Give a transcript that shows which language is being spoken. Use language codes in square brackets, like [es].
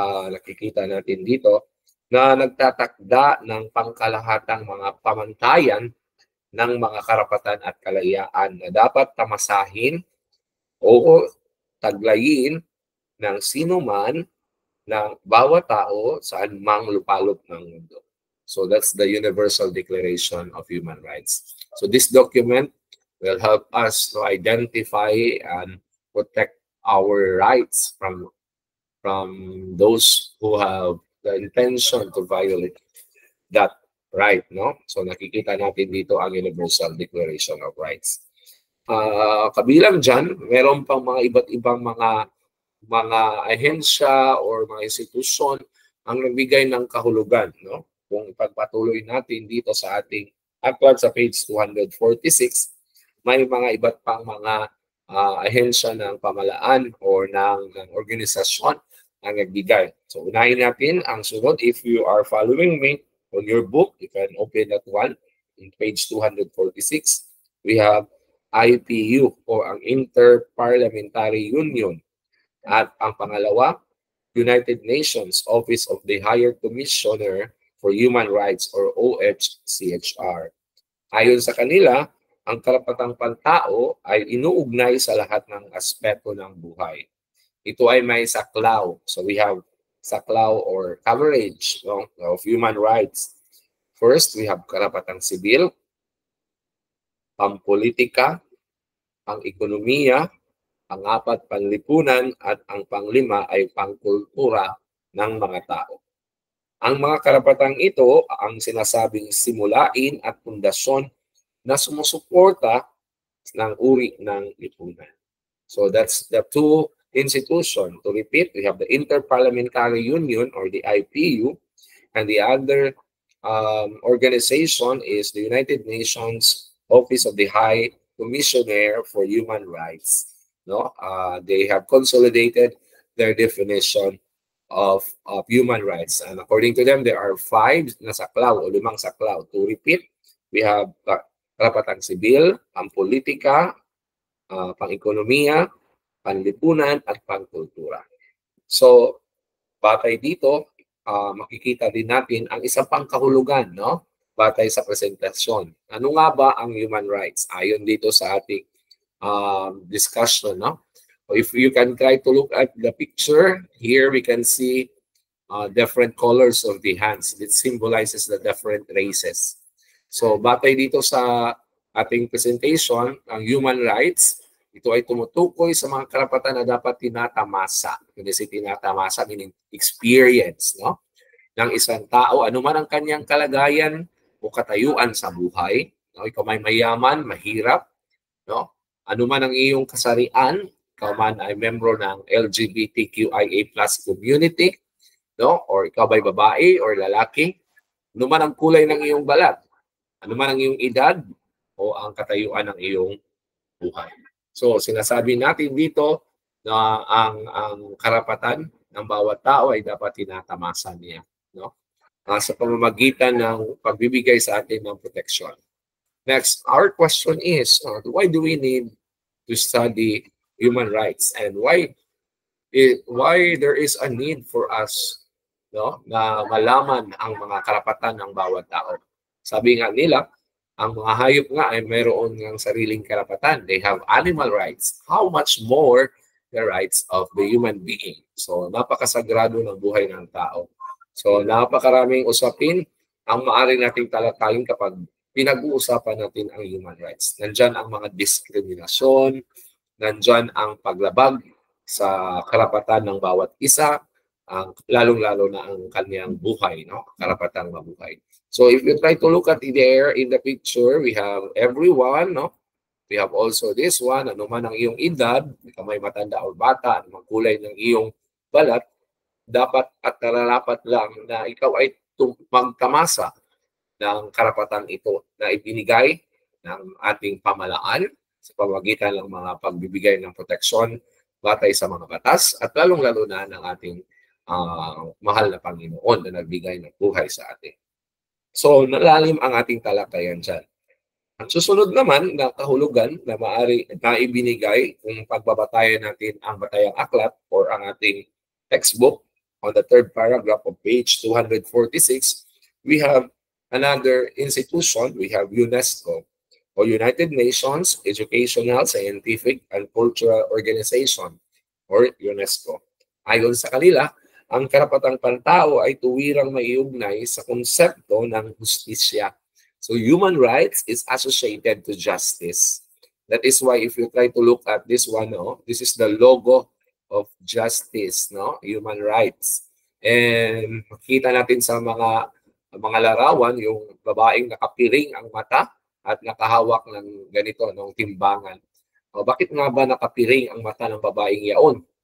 [tl] Nakikita natin dito na nagtatakda ng pangkalahatang mga pamantayan ng mga karapatan at kalayaan na dapat tamasahin o taglayin ng sino man ng bawat tao saan mang lupalop ng mundo. [en] So that's the Universal Declaration of Human Rights. So this document will help us to identify and protect our rights from those who have the intention to violate that right, no? [tl] So nakikita natin dito ang Universal Declaration of Rights. Kabilang dyan, meron pang mga iba't ibang mga ahensya or mga institusyon ang nagbigay ng kahulugan, no? Kung ipagpatuloy natin dito sa ating aklat sa page 246, may mga iba't pang mga ahensya ng pamalaan or ng organisasyon ang nagbigay. So unahin natin ang sunod. [en] If you are following me on your book, you can open that one in page 246. We have IPU [tl] o ang [en] Inter-Parliamentary Union. [tl] At ang pangalawa, United Nations Office of the Higher Commissioner for Human Rights or OHCHR. Ayon sa kanila, ang karapatang pantao ay inuugnay sa lahat ng aspeto ng buhay. Ito ay may saklaw. [en] So we have saklaw or coverage, no, of human rights. First, we have [tl] karapatang sibil, pampolitika, pang-ekonomiya, pang-apat, panlipunan, at ang panglima ay pangkultura ng mga tao. Ang mga karapatang ito ang sinasabing simulain at pundasyon na sumusuporta ng uri ng lipunan. [en] So that's the two institutions. To repeat, we have the Inter-Parliamentary Union or the IPU, and the other organization is the United Nations Office of the High Commissioner for Human Rights. No, they have consolidated their definition of human rights, and according to them, there are 5 [tl] na saklaw o 5 saklaw. [en] To repeat, we have [tl] karapatang sibil, pampolitika, pang-ekonomiya, panlipunan, at pangkultura. So, batay dito, makikita din natin ang isang pang kahulugan, no? Batay sa presentasyon. Ano nga ba ang human rights? Ayon dito sa ating discussion, no? [en] If you can try to look at the picture, here we can see different colors of the hands. It symbolizes the different races. [tl] So, batay dito sa ating presentation, ang human rights, ito ay tumutukoy sa mga karapatan na dapat tinatamasa. Hindi si tinatamasa, [en] meaning experience, [tl] no? Ng isang tao, anuman ang kanyang kalagayan o katayuan sa buhay. No? Ikaw may mayaman, mahirap, no? Anuman ang iyong kasarian, ikaw man ay membro ng LGBTQIA+ community, no? Or ikaw ay babae or lalaki, anuman ang kulay ng iyong balat, anuman ang iyong edad o ang katayuan ng iyong buhay. So, sinasabi natin dito na ang karapatan ng bawat tao ay dapat tinatamasa niya, no? Sa pamamagitan ng pagbibigay sa atin ng proteksyon. [en] Next, our question is, why do we need to study human rights, and why there is a need for us, no, [tl] na malaman ang mga karapatan ng bawat tao? Sabi nga nila, ang mga hayop nga ay mayroon ng sariling karapatan. [en] They have animal rights. How much more the rights of the human being? [tl] So, napakasagrado ng buhay ng tao. So, napakaraming usapin ang maaari nating talakayin kapag pinag-uusapan natin ang human rights. Nandyan ang mga diskriminasyon, nandyan ang paglabag sa karapatan ng bawat isa, lalong-lalo na ang kanyang buhay, no? Karapatang mabuhay. [en] So if you try to look at there in the picture, we have everyone, no? We have also this one, [tl] ano man ang iyong edad, may matanda o bata, ano mang kulay ng iyong balat, dapat at nararapat lang na ikaw ay magtamasa ng karapatan ito na ibinigay ng ating pamalaan sa pamamagitan ng mga pagbibigay ng proteksyon batay sa mga batas at lalong-lalo na ng ating mahal na Panginoon na nagbigay ng buhay sa atin. So, nalalim ang ating talakayan dyan. Ang susunod naman na kahulugan na maaari na ibinigay kung pagbabatayan natin ang Batayang Aklat or ang ating textbook [en] on the third paragraph of page 246, [tl] we have another institution. [en] We have UNESCO o United Nations Educational, Scientific, and Cultural Organization or UNESCO. [tl] Ayon sa kanila, ang karapatang pantao ay tuwirang maiugnay sa konsepto ng hustisya. [en] So human rights is associated to justice. That is why if you try to look at this one, this is the logo of justice, human rights. [tl] And makita natin sa mga larawan, yung babaeng nakapiring ang mata at nakahawak ng ganito, ng timbangan. Bakit nga ba nakapiring ang mata ng babaeng yaon?